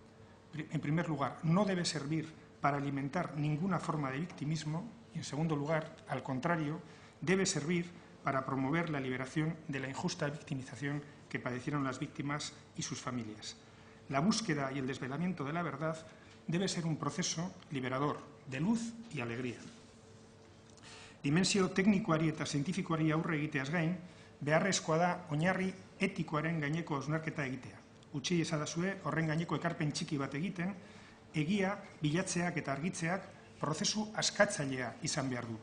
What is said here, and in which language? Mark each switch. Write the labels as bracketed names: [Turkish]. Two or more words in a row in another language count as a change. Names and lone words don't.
[Spanish] En primer lugar, no debe servir para alimentar ninguna forma de victimismo y, en segundo lugar, al contrario, debe servir para promover la liberación de la injusta victimización que padecieron las víctimas y sus familias. La búsqueda y el desvelamiento de la verdad debe ser un proceso liberador, de luz y alegría. [Basque] Dimensio teknikoari eta zientifikoari aurre egiteaz gain, beharrezkoa da oinarri etikoaren gaineko hausnarketa egitea. Utzi ezadazue horren gaineko ekarpen txiki bat egiten, egia, bilatzeak eta argitzeak prozesu askatzailea izan behar du.